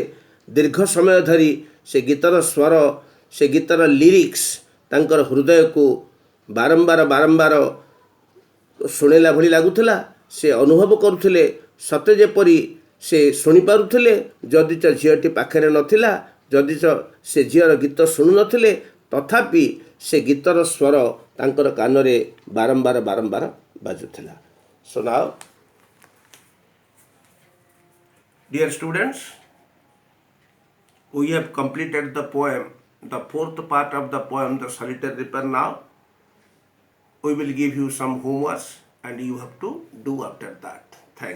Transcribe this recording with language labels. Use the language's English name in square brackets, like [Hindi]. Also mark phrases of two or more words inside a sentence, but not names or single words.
[Odia] ଦୀର୍ଘ ସମୟ ଧରି ସେ ଗୀତର ସ୍ୱର, ସେ ଗୀତର ଲିରିକ୍ସ ତାଙ୍କର ହୃଦୟକୁ ବାରମ୍ବାର ବାରମ୍ବାର ଶୁଣିଲା ଭଳି ଲାଗୁଥିଲା। ସେ ଅନୁଭବ କରୁଥିଲେ ସତେ ଯେପରି ସେ ଶୁଣିପାରୁଥିଲେ, ଯଦିଚ ଝିଅଟି ପାଖରେ ନଥିଲା, ଯଦିଚ ସେ ଝିଅର ଗୀତ ଶୁଣୁନଥିଲେ, ତଥାପି ସେ ଗୀତର ସ୍ୱର ତାଙ୍କର କାନରେ ବାରମ୍ବାର ବାରମ୍ବାର ବାଜୁଥିଲା। [English] So now, dear students, we have completed the poem, the fourth part of the poem, the Solitary Reaper. Now we will give you some homework and you have to do after that.